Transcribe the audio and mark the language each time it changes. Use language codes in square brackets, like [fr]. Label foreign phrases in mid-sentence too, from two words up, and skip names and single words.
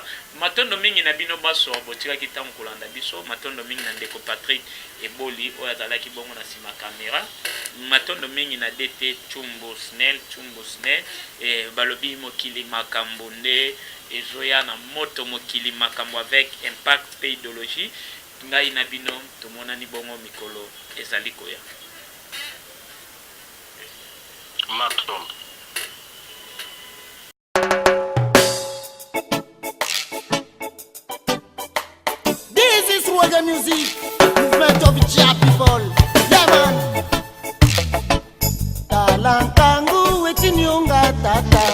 [ln] Matondo mingi na bino baso botika kitango kolanda biso matondo mingi na ndeko Patrick Eboli oyo azalaki bongo na sima kamera matondo mingi na DT Chumbo Snell balobi mokili makambo nde ezoya na moto mokili makambo [fr] avec impact [ln] pe idéologie ngai na bino tomonani bongo mikolo ezali koya. Matondo [en] music, movement of Jah people. Yeah man. Talankangu wetinyonga tata.